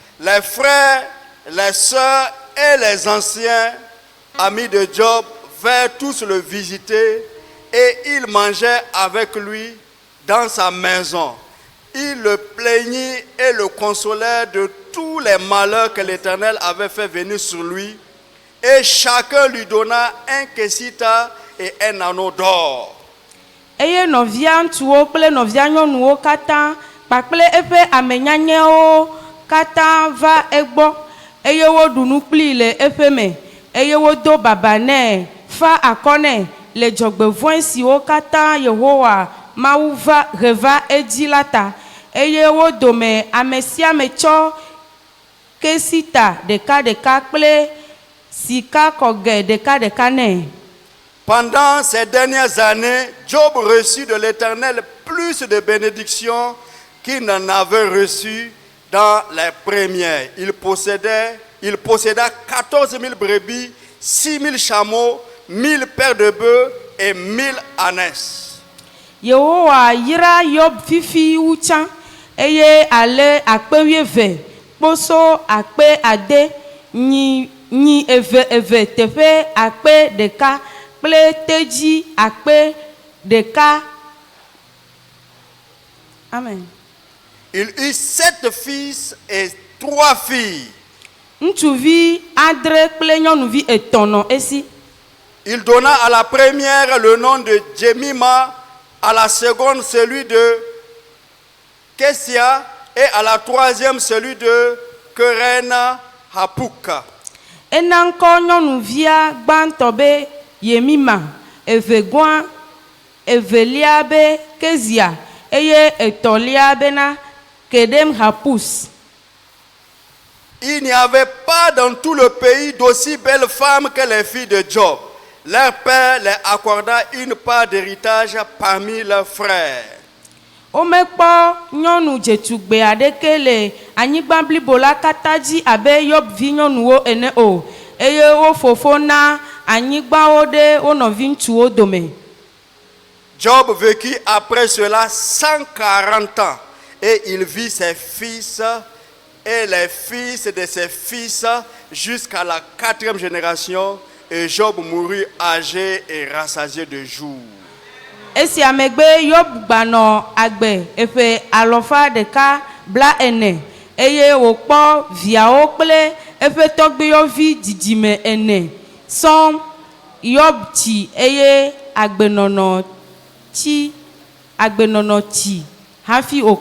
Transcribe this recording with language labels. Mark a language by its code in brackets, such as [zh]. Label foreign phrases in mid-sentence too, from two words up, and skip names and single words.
[fr] Les frères, les sœurs et les anciens amis de Job vinrent tous le visiter et ils mangeaient avec lui dans sa maison. Il le plaignit et le consolait de tous les malheurs que l'Éternel avait fait venir sur lui. Et chacun lui donna un kesita et un anneau d'or. [ee] Eye nɔvia ŋutsuwo kple nɔvia nyɔnuwo katã kpakple eƒe ame nyanyewo katã va egbɔ eye woɖu nu kplii le eƒe me eye wodo baba nɛ fa akɔ nɛ le dzɔgbevɔ̃e siwo katã Yehowa Mawu he va edzi la ta eye wo dome ame sia ame tsɔ kesita ɖekaɖeka kple sika kɔge ɖekaɖeka nɛ. [fr] Pendant ces dernières années, Job reçut de l'Éternel plus de bénédictions qu'il n'en avait reçu dans les premières. Il posséda 14 000 brebis, 6 000 chameaux, 1000 paires de bœufs et 1000 ânesses. [ee] Yehowa yra Yob fifi wu tsã eye ale akpe 12, kposo akpe 6, nyi eve eve teƒe akpe 1 kple tedzi akpe 1. Amen. [fr] Il eut 7 fils et 3 filles. [ee] Ŋutsuvi 7 kple nyɔnuvi 3 nɔ esi. [fr] Il donna à la première le nom de Jemima, à la seconde celui de Kessia et à la troisième celui de Kerena Hapuka. [ee] Ena ŋkɔ nyɔnuvia gbãtɔ be Yemima, evegɔa, evelia be Kezia eye etɔlia bena Kedem Hapus. [fr] Il n'y avait pas dans tout le pays d'aussi belles femmes que les filles de Job. Leur père les accorda une part d'héritage parmi leurs frères. [ee] Womekpɔ nyɔnu dzetugbe aɖeke le anyigba blibo la katã dzi abe Yob vi nyɔnuwo ene o eye wo fofo na anyigbawo ɖe wo nɔvi ŋutsuwo dome. [fr] Job vécut après cela 140 ans et il vit ses fils et les fils de ses fils jusqu'à la 4e génération et Job mourut âgé et rassasié de jours. [ee] Esia megbe Yob gbanɔ agbe eƒe 140 eye wòkpɔ viawo kple eƒe tɔgbuiyɔvi didime 4 sɔŋ. Yob tsi eye agbenɔnɔ tsi hafi oku.